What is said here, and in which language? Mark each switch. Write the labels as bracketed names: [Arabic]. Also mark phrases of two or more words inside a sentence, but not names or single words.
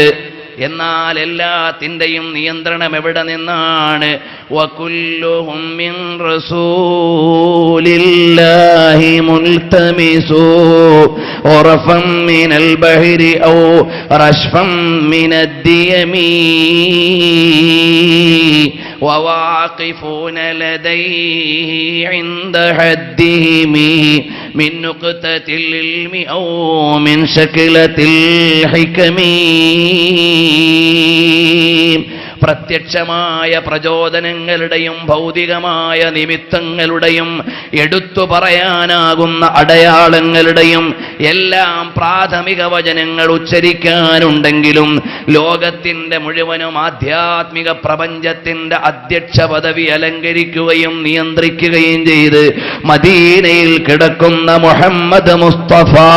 [Malayalam] എന്നാൽ എല്ലാത്തിൻ്റെയും നിയന്ത്രണം എവിടെ നിന്നാണ്? [Arabic] وكلهم من رسول الله ملتمس غرفا من البحر أو رشفا من الديم وواقفون لديه عند حدهم من نقطة العلم أو من شكلة الحكم. [Malayalam] പ്രത്യക്ഷമായ പ്രചോദനങ്ങളുടെയും ഭൗതികമായ നിമിത്തങ്ങളുടെയും എടുത്തു പറയാനാകുന്ന അടയാളങ്ങളുടെയും എല്ലാം പ്രാഥമിക വചനങ്ങൾ ഉച്ചരിക്കാനുണ്ടെങ്കിലും ലോകത്തിന്റെ മുഴുവനും ആധ്യാത്മിക പ്രപഞ്ചത്തിന്റെ അധ്യക്ഷ പദവി അലങ്കരിക്കുകയും നിയന്ത്രിക്കുകയും ചെയ്ത് മദീനയിൽ കിടക്കുന്ന മുഹമ്മദ് മുസ്തഫ